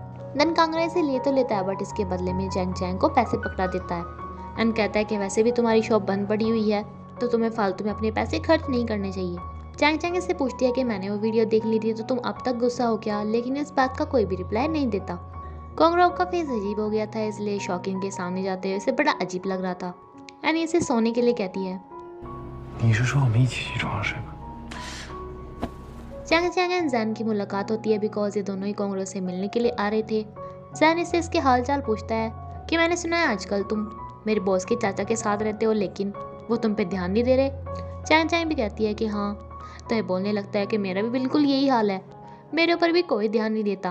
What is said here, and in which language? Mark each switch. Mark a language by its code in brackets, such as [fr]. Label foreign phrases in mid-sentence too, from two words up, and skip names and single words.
[hi] देन कांगड़ा इसे ले तो लेता है, बट इसके बदले में चैंग चैंग को पैसे पकड़ा देता है एंड कहता है कि वैसे भी तुम्हारी शॉप बंद पड़ी हुई है, तो तुम्हें फालतू में अपने पैसे खर्च नहीं करने चाहिए। चैंग चैंग इससे पूछती है कि मैंने वो वीडियो देख ली थी, तो तुम अब तक गुस्सा हो क्या, लेकिन इस बात का कोई भी रिप्लाई नहीं देता। कोंगरोंग का फेस अजीब हो गया था, इसलिए शौकीन के सामने जाते हुए इसे बड़ा अजीब लग रहा था एंड इसे सोने के लिए कहती है। [zh] 你是说我们一起去床上睡吗？ [hi] चैंग चैंग एंड जैन की मुलाकात होती है बिकॉज ये दोनों ही कोंगरों से मिलने के लिए आ रहे थे। जैन इससे इसके हाल चाल पूछता है कि मैंने सुना है आजकल तुम मेरे बॉस के चाचा के साथ रहते हो, लेकिन वो तुम पे ध्यान नहीं दे रहे। चैंग चैंग भी कहती है कि हाँ, तो ये बोलने लगता है कि मेरा भी बिल्कुल यही हाल है, मेरे ऊपर भी कोई ध्यान नहीं देता।